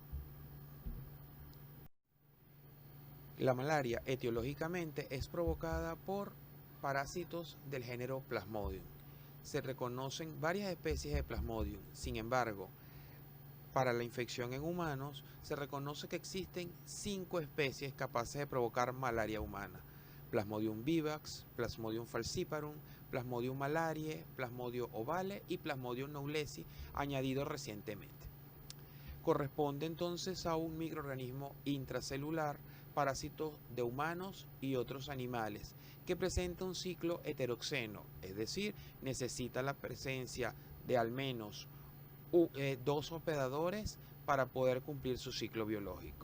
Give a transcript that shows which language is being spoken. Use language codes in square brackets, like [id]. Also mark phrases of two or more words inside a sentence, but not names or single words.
[es] La malaria etiológicamente es provocada por parásitos del género Plasmodium. Se reconocen varias especies de Plasmodium. Sin embargo, para la infección en humanos se reconoce que existen 5 especies capaces de provocar malaria humana: Plasmodium vivax, Plasmodium falciparum, Plasmodium malariae, Plasmodium ovale y Plasmodium knowlesi, añadido recientemente. Corresponde entonces a un microorganismo intracelular, parásito de humanos y otros animales, que presenta un ciclo heteroxeno, es decir, necesita la presencia de al menos 2 hospedadores para poder cumplir su ciclo biológico.